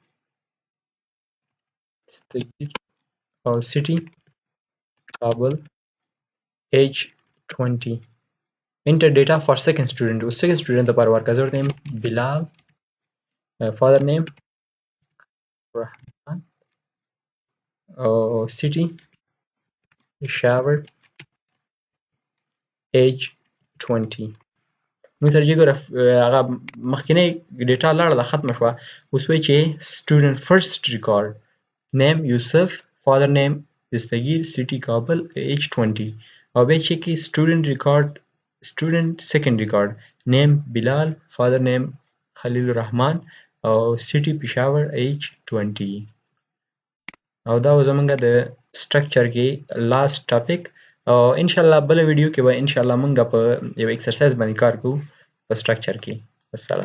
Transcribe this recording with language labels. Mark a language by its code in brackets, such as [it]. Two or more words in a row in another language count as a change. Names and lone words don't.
[en] او city Kabul age 20 enter data for second student او second student [ps] لپاره ورکړه زه ورته یم [en] بلال father name رحمان او city پېښور [ps] age 20 موږ سره چې ګوره هغه مخکینۍ ډیټا لاړه ده ختمه شوه اوس وایي چې [en] student first record name یوسف father name دستگیر city کابل age 20 [ps] او بیا چې کې [en] student second record name بلال father name خلیل الرحمن [ps] او [en] city پېښور age 20 [ps] او دا زمونږ د structure کې [en] last topic [ps] او ان شاء الله بل ویډیو کې به ان شاء الله مونږ په یو ایکسرسایز باندې کار کوو په structure کې السلام